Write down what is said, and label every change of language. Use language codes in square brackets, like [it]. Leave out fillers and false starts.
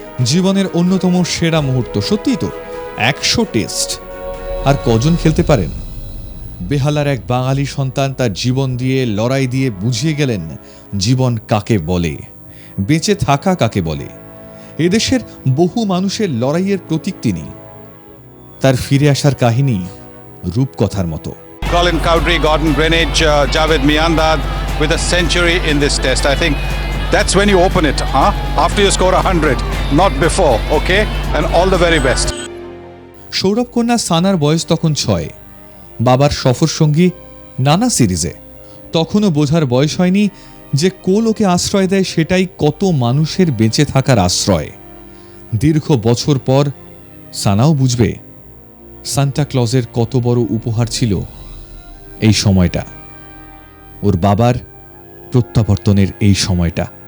[bn] জীবনের অন্যতম সেরা মুহূর্ত। সত্যিই তো, 100 টেস্ট। আর কজন খেলতে পারেন? বেহালার এক বাঙালি সন্তান তার জীবন দিয়ে লড়াই দিয়ে বুঝিয়ে গেলেন জীবন কাকে বলে, বেঁচে থাকা কাকে বলে। এদেশের বহু মানুষের লড়াইয়ের প্রতীক তিনি। তার ফিরে আসার কাহিনী রূপকথার মতো। [en] Colin Cowdrey, Gordon Greenidge, Javed Miandad with a century in this test. I think that's when you open it, after you score 100, not before, okay? And all the very best. [bn] Sourav কন্যা সানার বয়স তখন 6, বাবার সফর সঙ্গী নানা সিরিজে। তখনও বোঝার বয়স হয়নি যে কোল ওকে আশ্রয় দেয় সেটাই কত মানুষের বেঁচে থাকার আশ্রয়। দীর্ঘ বছর পর সানাও বুঝবে সান্টা ক্লজের কত বড় উপহার ছিল এই সময়টা, ওর বাবার প্রত্যাবর্তনের এই সময়টা।